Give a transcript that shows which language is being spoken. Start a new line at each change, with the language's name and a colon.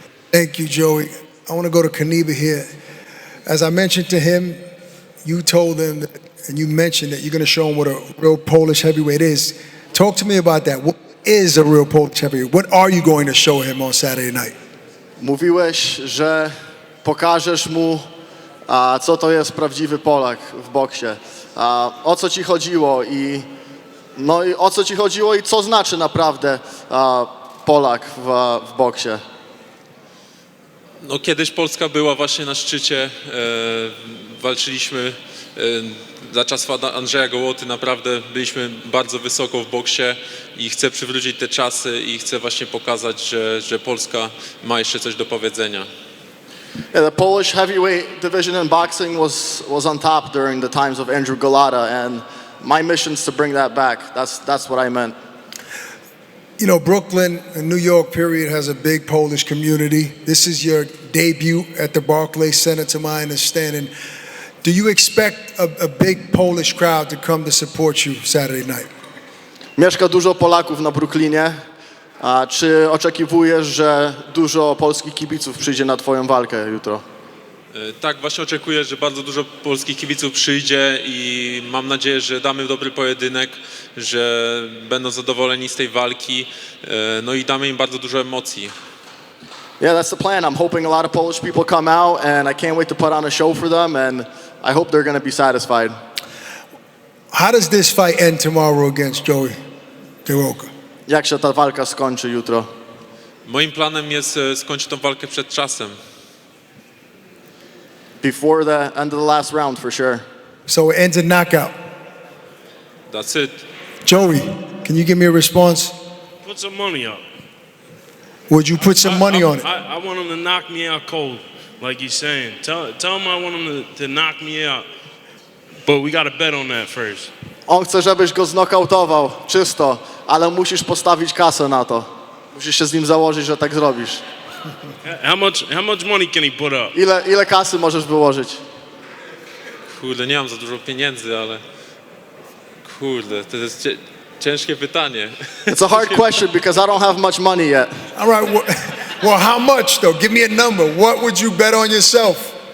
English: Thank you, Joey. I want to go to Knyba here. As I mentioned to him, you told him that, and you mentioned that you're going to show him what a real Polish heavyweight is. Talk to me about that. What is a real Polish heavyweight? What are you going to show him on Saturday night?
Polish: Mówiłeś, że pokażesz mu, co to jest prawdziwy Polak w boksie. O co ci chodziło i o co ci chodziło i co znaczy naprawdę Polak w boksie? No, kiedyś Polska była właśnie na szczycie, walczyliśmy za czasów Andrzeja Gołoty, naprawdę byliśmy bardzo wysoko w boksie i chcę przywrócić te czasy i chcę właśnie pokazać, że Polska ma jeszcze coś do powiedzenia.
English: Yeah, the Polish heavyweight division in boxing was on top during the times of Andrew Golota, and my mission is to bring that back. That's what I meant. You know, Brooklyn and New York, period, has a big Polish community. This is your debut at the Barclays Center, to my understanding. Do you expect a big Polish crowd to come to support you Saturday night?
Polish: Mieszka dużo Polaków na Brooklynie. Czy oczekiwujesz, że dużo polskich kibiców przyjdzie na twoją walkę jutro? Tak, właśnie oczekuję, że bardzo dużo polskich kibiców przyjdzie i mam nadzieję, że damy dobry pojedynek, że będą zadowoleni z tej walki, no i damy im bardzo dużo emocji.
English: Yeah, that's the plan. I'm hoping a lot of Polish people come out, and I can't wait to put on a show for them, and I hope they're going to be satisfied. How does this fight end tomorrow against Joey Dawejko?
Polish: Jak się ta walka skończy jutro? Moim planem jest skończyć tą walkę przed czasem.
English: Before the end of the last round, for sure. So it ends a knockout. That's it. Joey, can you give me a response? Put some money up. Would you put some money on it? I want him to knock me out cold, like he's saying. Tell him I want him to knock me out. But we got to bet on that first.
Polish: On chce, żebyś go znokautował, czysto, ale musisz postawić kasę na to. Musisz się z nim założyć, że tak zrobisz.
English: How much money can he put up?
Polish: Ile kasy możesz wyłożyć? Kurde, nie mam za dużo pieniędzy, ale kurde, to jest ciężkie pytanie.
English: It's a hard question because I don't have much money yet. All right, well, how much though? Give me a number. What would you bet on yourself?